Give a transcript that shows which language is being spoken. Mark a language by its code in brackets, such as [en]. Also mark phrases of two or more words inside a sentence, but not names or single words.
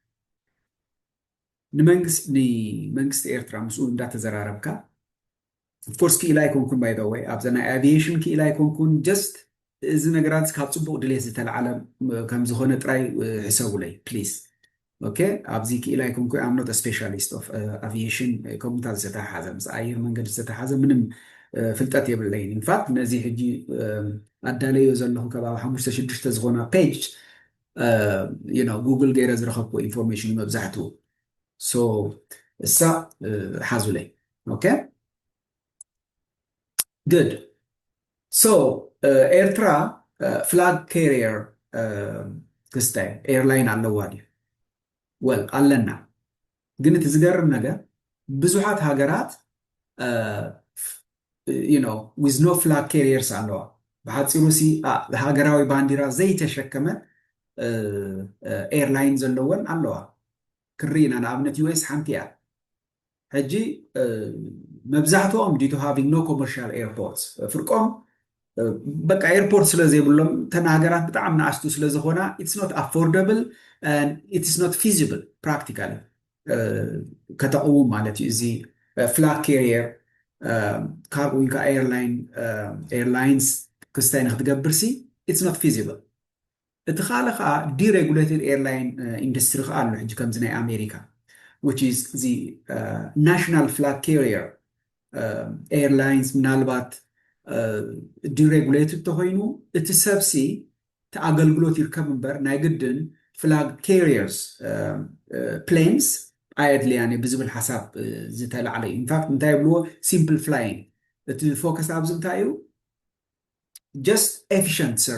[ti] እዩ ንመንግስቲ ኤርትራ ምስኡ እንዳተዘራረብካ [en] of course [ti] ክኢላ ኣይኮንኩን [en] by the way [ti] ኣብዛ ናይ ኣቪዬሽን ክኢላ ኣይኮንኩን ጀስት እዚ ነገራት ካብ ፅቡቅ ድሌት ዝተለዓለ ከም ዝኾነ ጥራይ ሕሰቡለይ [en] please okay [ti] ኣብዚ ክኢላ ኣይኮንኩ [en] I'm not a specialist of aviation [ti] ከምታት ዝተሓዘ ምስ ኣየር መንገዲ ዝተሓዘ ምንም ፍልጠት የብለይን [en] in fact [ti] ነዚ ሕጂ ኣዳለዮ ዘለኹ ከባቢ 5-6 ዝኾነ ፔጅ ጉግል ገይረ ዝረኸብኩ ኢንፎርሜሽን መብዛሕትኡ ሶ እሳ ሓዙለይ [en] okay good so [ti] ኤርትራ [en] flag carrier [ti] ክስታይ ኤርላይን ኣለዋ ድዩ ወል ኣለና ግን እቲ ዝገርም ነገር ብዙሓት ሃገራት [en] with no flag carriers [ti] ኣለዋ ብሓፂሩ ሲ ሃገራዊ ባንዲራ ዘይተሸከመ ኤርላይን ዘለወን ኣለዋ ክሪኢና ንኣብነት ዩኤስ ሓንቲ እያ ሕጂ መብዛሕትኦም [en] due to having no commercial airports [ti] ፍርቆም በቃ ኤርፖርት ስለ ዘይብሎም ተን ሃገራት ብጣዕሚ ንኣሽቱ ስለ ዝኾና [en] it's not affordable and it is not feasible practically [ti] ከተቕውም ማለት እዩ እዚ [en] flag carrier [ti] ካብኡ ኢንካ ኤርላይንስ ክስታይ ንክትገብር ሲ [en] it's not feasible [ti] እቲ ካልእ ከዓ [en] deregulated airline industry [ti] ከዓ ኣሎ ሕጂ ከምዚ ናይ ኣሜሪካ [en] which is the national flag carrier [ti] airlines ምናልባት ዲሬጉሌትድ ተኮይኑ እቲ ሰብሲ ኣገልግሎት ይርከብ እምበር ናይ ግድን [en] flag carriers planes [ti] ኣየድልያን ብዝብል ሓሳብ ዝተላዕለ እዩ [en] in fact [ti] እንታይ ብልዎ [en] simple flying [ti] እቲ ፎከስ ኣብዚ እንታይ እዩ [en] just efficient